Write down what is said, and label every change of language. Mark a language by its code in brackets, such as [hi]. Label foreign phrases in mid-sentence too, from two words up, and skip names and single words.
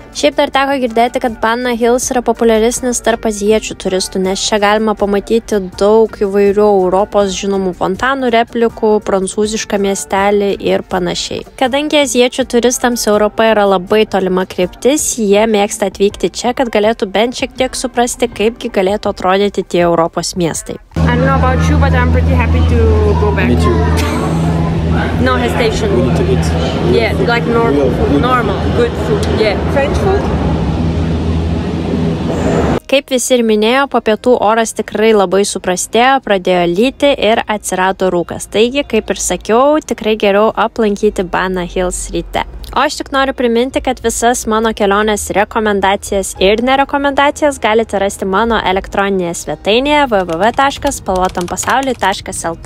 [lt] Šiaip dar teko girdėti, kad Banana Hills yra populiaresnis tarp azijiečių turistų, nes čia galima pamatyti daug įvairių Europos žinomų fontanų, replikų, prancūzišką miestelį ir panašiai. Kadangi azijiečių turistams Europa yra labai tolima kryptis, jie mėgsta atvykti čia, kad galėtų bent šiek tiek suprasti, kaipgi galėtų atrodyti tie Europos miestai. [en] I don't know about you, but I'm pretty happy to go back. Me too. No hesitation. We need to eat. Yeah, like normal food. Normal, good food. Yeah. French food? [lt] Kaip visi ir minėjo, po pietų oras tikrai labai suprastėjo, pradėjo lyti ir atsirado rūkas. Taigi, kaip ir sakiau, tikrai geriau aplankyti Banana Hills ryte. O aš tik noriu priminti, kad visas mano kelionės rekomendacijas ir nerekomendacijas galite rasti mano elektroninėje svetainėje www.spalvotampasauliui.lt.